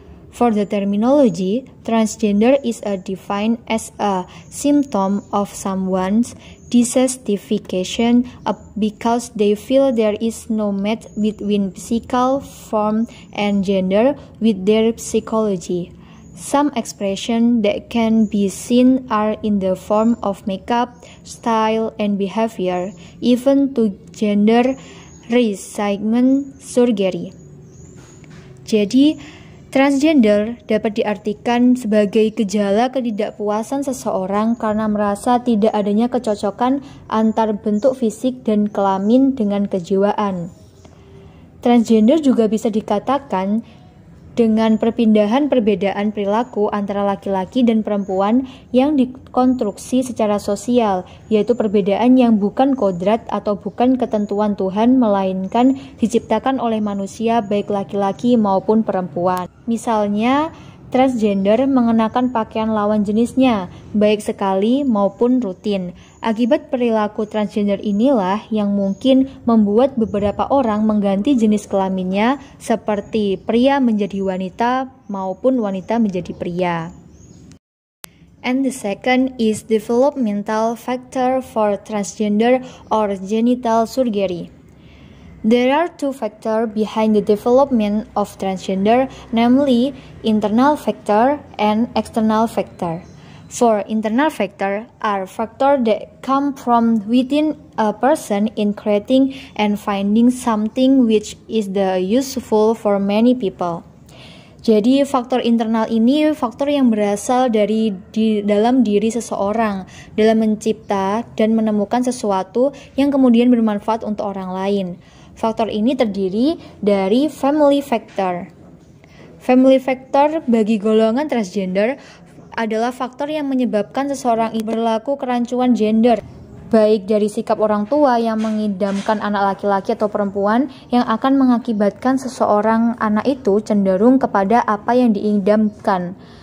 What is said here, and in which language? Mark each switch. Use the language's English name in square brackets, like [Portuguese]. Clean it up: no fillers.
[English] For the terminology, transgender is defined as a symptom of someone's dissatisfaction because they feel there is no match between physical form and gender with their psychology. Some expressions that can be seen are in the form of makeup, style, and behavior, even to gender reassignment surgery. [Indonesian] Jadi, transgender dapat diartikan sebagai gejala ketidakpuasan seseorang karena merasa tidak adanya kecocokan antar bentuk fisik dan kelamin dengan kejiwaan. Transgender juga bisa dikatakan dengan perpindahan perbedaan perilaku antara laki-laki dan perempuan yang dikonstruksi secara sosial, yaitu perbedaan yang bukan kodrat atau bukan ketentuan Tuhan, melainkan diciptakan oleh manusia baik laki-laki maupun perempuan. Misalnya, transgender mengenakan pakaian lawan jenisnya, baik sekali maupun rutin. Akibat perilaku transgender inilah yang mungkin membuat beberapa orang mengganti jenis kelaminnya, seperti pria menjadi wanita maupun wanita menjadi pria. [English] And the second is developmental factor for transgender or genital surgery. There are two factors behind the development of transgender, namely internal factor and external factor. For internal factor are factors that come from within a person in creating and finding something which is useful for many people. [Indonesian] Jadi faktor internal ini faktor yang berasal dari dalam diri seseorang dalam mencipta dan menemukan sesuatu yang kemudian bermanfaat untuk orang lain. Faktor ini terdiri dari family factor. Family factor bagi golongan transgender adalah faktor yang menyebabkan seseorang berlaku kerancuan gender, baik dari sikap orang tua yang mengidamkan anak laki-laki atau perempuan yang akan mengakibatkan seseorang anak itu cenderung kepada apa yang diidamkan.